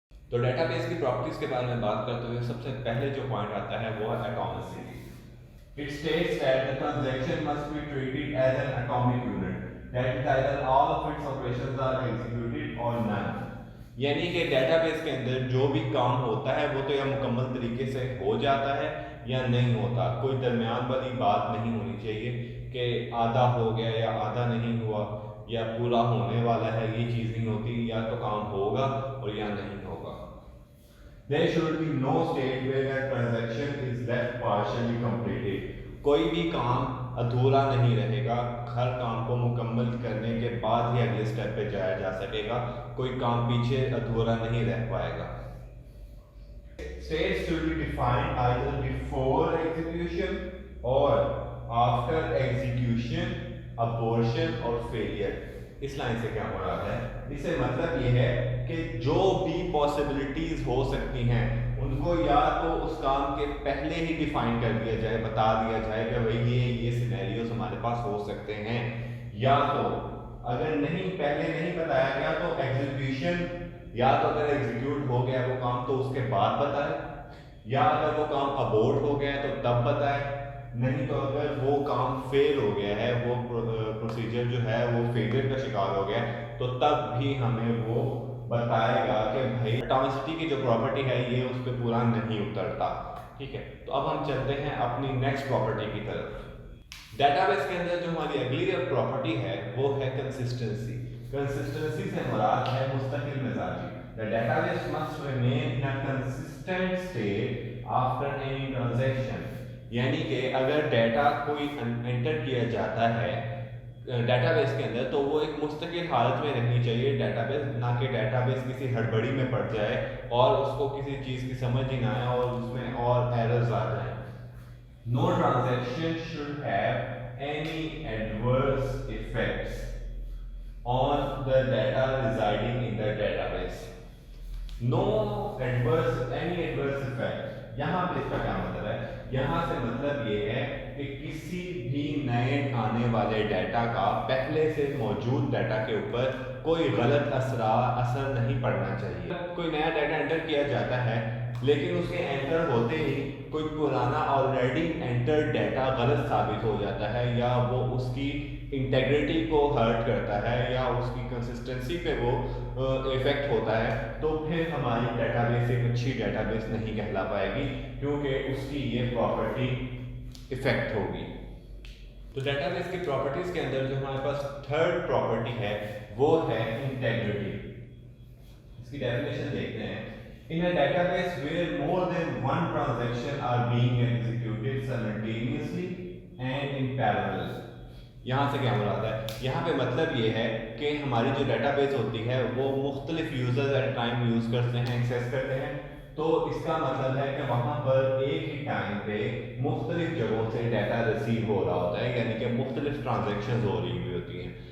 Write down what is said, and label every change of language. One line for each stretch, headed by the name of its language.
Urdu: تو data base کی properties کے بارے میں بات کرتے ہوئے سب سے پہلے جو پوائنٹ آتا ہے وہ ہے ایٹامسٹی.
English: It states that the transaction must be treated as an atomic unit. That is either all of its operations are executed or none.
Urdu: یعنی کہ ڈیٹا بیس کے اندر جو بھی کام ہوتا ہے وہ تو یا مکمل طریقے سے ہو جاتا ہے یا نہیں ہوتا. کوئی درمیان والی بات نہیں ہونی چاہیے کہ آدھا ہو گیا یا آدھا نہیں ہوا یا پورا ہونے والا ہے, یہ چیز نہیں ہوتی. یا تو کام ہوگا اور یا نہیں ہوگا.
English: There should be no state where a transaction is left partially completed.
Urdu: کوئی بھی کام ادھورا نہیں رہے گا. ہر کام کو مکمل کرنے کے بعد ہی اگلے اسٹیپ پہ جایا جا سکے گا. کوئی کام پیچھے ادھورا نہیں رہ پائے گا.
English: States should be defined either before execution or after execution, abortion or failure.
Urdu: اس line سے کیا مراد ہے؟ اس سے مطلب یہ ہے کہ جو بھی پاسبلٹیز ہو سکتی ہیں ان کو یا تو اس کام کے پہلے ہی ڈیفائن کر دیا جائے, بتا دیا جائے کہ بھائی یہ سینیریوز ہمارے پاس ہو سکتے ہیں, یا تو اگر نہیں پہلے نہیں بتایا گیا تو ایگزیکیوشن, یا تو اگر ایگزیکیوٹ ہو گیا وہ کام تو اس کے بعد بتائے, یا اگر وہ کام ابورٹ ہو گیا تو تب بتائے, نہیں تو اگر وہ کام فیل ہو گیا ہے, وہ پروسیجر جو ہے وہ فیلئر کا شکار ہو گیا تو تب بھی ہمیں وہ بتائے گا کہ بھائی ایٹامسٹی کی جو پراپرٹی ہے یہ اس پہ پورا نہیں اترتا. ٹھیک ہے, تو اب ہم چلتے ہیں اپنی نیکسٹ پراپرٹی کی طرف. ڈیٹا بیس کے اندر جو ہماری اگلی پراپرٹی ہے وہ ہے کنسسٹنسی. کنسسٹنسی سے مراد ہے مستقل مزاجی.
English: The database must remain in a consistent state after any transaction.
Urdu: یعنی کہ اگر ڈیٹا کوئی انٹر کیا جاتا ہے ڈیٹا بیس کے اندر تو وہ ایک مستقل حالت میں رہنی چاہیے ڈیٹا بیس, نہ کہ ڈیٹا بیس کسی ہڑبڑی میں پڑ جائے اور اس کو کسی چیز کی سمجھ ہی نہ آئے اور اس میں اور ایررز آ جائیں.
English: No transaction should have any adverse effects on the data residing in the database. No any adverse effect.
Urdu: یہاں پہ اس کا کیا مطلب ہے؟ یہاں سے مطلب یہ ہے کہ کسی بھی نئے آنے والے ڈیٹا کا پہلے سے موجود ڈیٹا کے اوپر کوئی غلط اثر نہیں پڑنا چاہیے. کوئی نیا ڈیٹا انٹر کیا جاتا ہے لیکن اس کے انٹر ہوتے ہی کوئی پرانا آلریڈی انٹر ڈیٹا غلط ثابت ہو جاتا ہے یا وہ اس کی انٹیگریٹی کو ہرٹ کرتا ہے یا اس کی کنسسٹنسی پہ وہ افیکٹ ہوتا ہے, تو پھر ہماری ڈیٹا بیس ایک اچھی ڈیٹا بیس نہیں کہلا پائے گی کیونکہ اس کی یہ پراپرٹی افیکٹ ہوگی. تو ڈیٹا بیس کی پراپرٹیز کے اندر جو ہمارے پاس تھرڈ پراپرٹی ہے وہ ہے انٹیگریٹی. اس کی ڈیفینیشن دیکھتے ہیں.
English: In a database where more than one transaction are being executed simultaneously and in parallel.
Urdu: یہاں سے کیا مراد ہے؟ یہاں پہ مطلب یہ ہے کہ ہماری جو ڈیٹا بیس ہوتی ہے وہ مختلف یوزرز ایٹ ٹائم یوز کرتے ہیں, ایکسیس کرتے ہیں. تو اس کا مطلب ہے کہ وہاں پر ایک ہی ٹائم پہ مختلف جگہوں سے ڈیٹا ریسیو ہو رہا ہوتا ہے, یعنی کہ مختلف ٹرانزیکشنز ہو رہی ہوئی ہوتی ہیں.